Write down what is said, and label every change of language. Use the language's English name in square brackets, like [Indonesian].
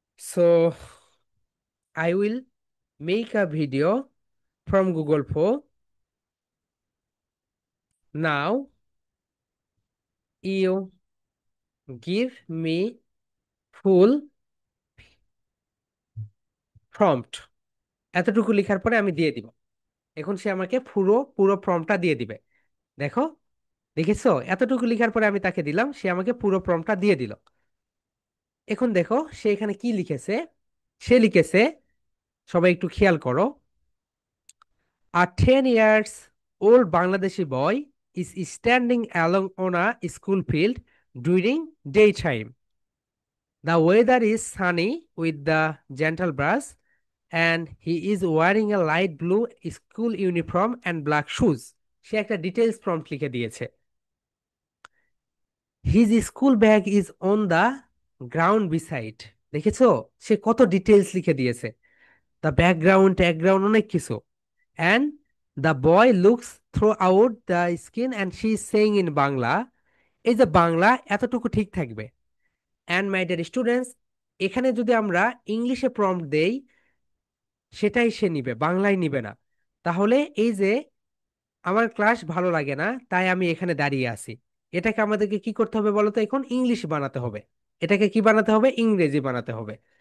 [English] So I will make a video from Google Flow now, you give me full prompt. [Bangla] এতটুকু লেখার পরে আমি দিয়ে দিব। এখন সে আমাকে পুরো পুরো প্রম্পটটা দিয়ে দিবে। দেখো, দেখেছো? এতটুকু লেখার পরে আমি তাকে দিলাম, সে আমাকে পুরো প্রম্পটটা দিয়ে দিল। এখন দেখো সে এখানে কি লিখেছে। সে লিখেছে, সবাই একটু খেয়াল করো, [English] a 10 years old Bangladeshi boy is standing along on a school field during daytime. The weather is sunny with the gentle breeze, and he is wearing a light blue school uniform and black shoes. [Bangla] সে একটা details prompt লিখে দিয়েছে। [English] His school bag is on the ground beside. [Bangla] দেখেছো? সে কত details লিখে দিয়েছে। The background ট্যাকগ্রাউন্ড অনেক কিছু। [English] And the boy looks throughout the skin and she is saying in Bangla, [Bangla] এই যে বাংলা এতটুকু ঠিক থাকবে। [English] and my dear students, [Bangla] এখানে যদি আমরা ইংলিশে প্রম্পট দেই, সেটাই সে নিবে, বাংলায় নিবে না। তাহলে এই যে আমার ক্লাস ভালো লাগে না তাই আমি এখানে দাঁড়িয়ে আছি, এটাকে আমাদেরকে কি করতে হবে বলো তো? এখন ইংলিশ বানাতে হবে। এটাকে কি বানাতে হবে? ইংরেজি বানাতে হবে।